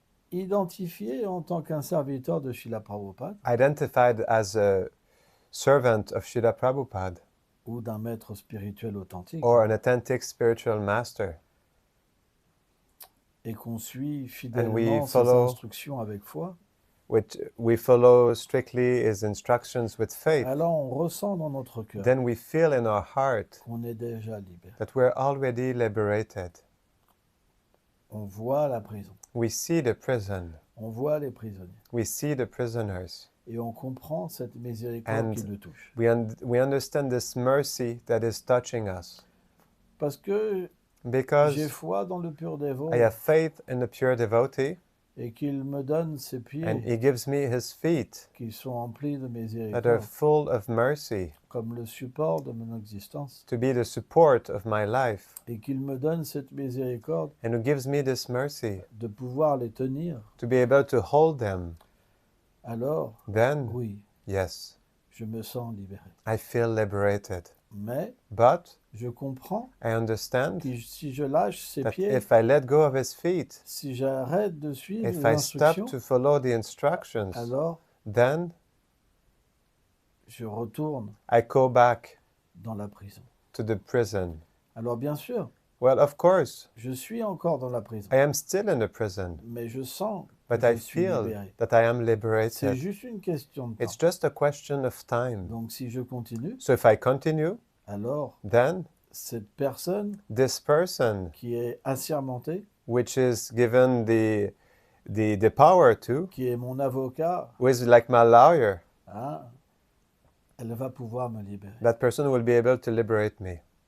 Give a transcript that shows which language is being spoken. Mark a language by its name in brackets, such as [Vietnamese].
[French] identifié en tant qu'un serviteur de Srila Prabhupada [English] identified as a servant of Srila Prabhupada [French] ou d'un maître spirituel authentique [English] or an authentic spiritual master, [French] et qu'on suit [English] we [French] fidèlement ses [English] follow- [French] instructions avec foi, [English] which we follow strictly his instructions with faith, [French] alors on ressent dans notre cœur [English] then we feel in our heart [French] qu'on est déjà libéré. [English] that we're already liberated. [French] On voit la prison, [English] We see the prison, [French] on voit les prisonniers [English] we see the prisoners, [French] et on comprend cette miséricorde [English] And [French] qui nous touche. [English] we understand this mercy that is touching us. [French] Parce que j'ai [English] Because [French] foi dans le pur dévot [English] I have faith in the pure devotee, [French] et qu'il me donne ses [English] and [French] pieds [English] he gives me his feet [French] qui sont emplis de [English] that are [French] miséricorde [English] full of mercy [French] comme le support de mon existence [English] to be the support of my life, [French] et qu'il me donne cette miséricorde [English] and who gives me this mercy [French] de pouvoir les tenir, [English] to be able to hold them. [French] alors [English] Then, [French] oui, [English] yes, [French] je me sens libéré. [English] I feel liberated. [French] Mais [English] But [French] je comprends [English] I understand [French] que si je lâche ses [English] that [French] pieds, [English] if I let go of his feet, [French] si j'arrête de suivre [English] if [French] les [English] I stop [French] instructions, [English] to follow the instructions, [French] alors [English] then [French] je retourne [English] I go back [French] dans la prison. [English] to the prison. [French] Alors bien sûr, [English] Well, of course, [French] je suis encore dans la prison, [English] I am still in the prison, [French] mais je sens [English] but [French] que [English] I [French] je suis [English] feel [French] libéré. [English] that I am [French] C'est [English] liberated. [French] juste une question de temps. [English] It's just a question of time. [French] Donc si je continue, [English] So if I continue, [French] alors [English] then [French] cette personne [English] this person, [French] qui est assermentée, [English] which is given the power to, [French] qui est mon avocat, [English] who is like my lawyer, [French] hein, elle va pouvoir me libérer. [English] that person will be able to liberate me.